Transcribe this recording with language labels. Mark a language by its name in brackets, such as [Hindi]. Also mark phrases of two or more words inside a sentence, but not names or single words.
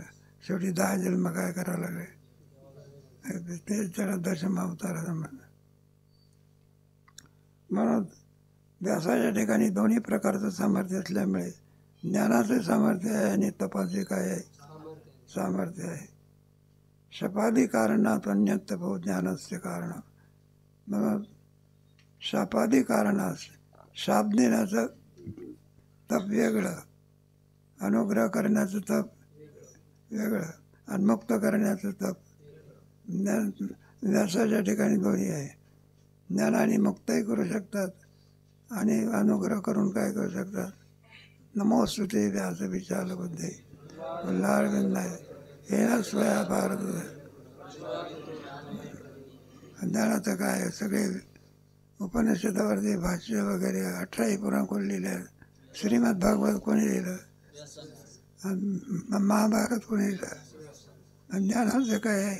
[Marathi] शेवटी 10 जन्म काय करावं लागेल ते त्याला दशम अवताराचं म्हणलं. म्हणून व्यासाच्या ठिकाणी दोन्ही प्रकारचं सामर्थ्य असल्यामुळे ज्ञानाचे सामर्थ्य आहे आणि तपाचे काय आहे सामर्थ्य आहे. [Sanskrit] शपादी कारणात अन्यत् तपो ज्ञानस्य कारण. [Marathi] म्हणून शापादी कारणास शाप देण्याचं तप वेगळं, अनुग्रह करण्याचं तप वेगळं आणि मुक्त करण्याचं तप व्यासाच्या ठिकाणी दोन्ही आहे. ज्ञान आणि मुक्तही करू शकतात आणि अनुग्रह करून काय करू शकतात. [Sanskrit] नमोस्तुते व्यास विशाल बुद्धे पुल्लारविंदाय येना स्वया भारत. [Marathi] ज्ञानाचं काय, सगळे उपनिषदावरती भाष्य वगैरे 18 पुराण कोण लिहिले आहेत. श्रीमद भागवत कोणी लिहिलं, महाभारत कोणी लिहिलं. ज्ञानाचं काय आहे.